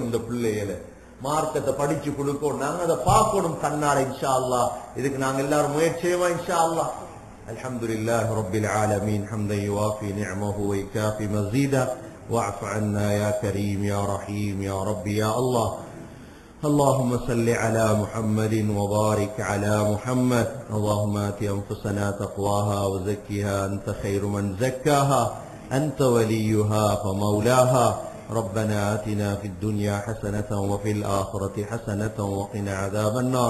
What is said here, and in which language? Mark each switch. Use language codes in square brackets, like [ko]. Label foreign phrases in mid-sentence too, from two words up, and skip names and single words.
[ta] இந்த பிள்ளைகளை மார்க்கத்தை படிச்சு கொடுக்கணும். நாங்க அதை பார்க்கணும் கண்ணாட [ar] إن شاء الله. [ta] இதுக்கு நாங்க எல்லாரும் முயற்சியமா [ar] إن شاء الله الحمد لله رب العالمين حمدا يوافي نعمه ويكافئ مزيده واعف عنا يا كريم يا رحيم يا ربي يا الله. اللهم صل على محمد وبارك على محمد. اللهم آت أنفسنا تقواها وزكها أنت خير من زكاها أنت وليها ومولاها. ربنا آتنا في الدنيا حسنة وفي الآخرة حسنة وقنا عذاب النار.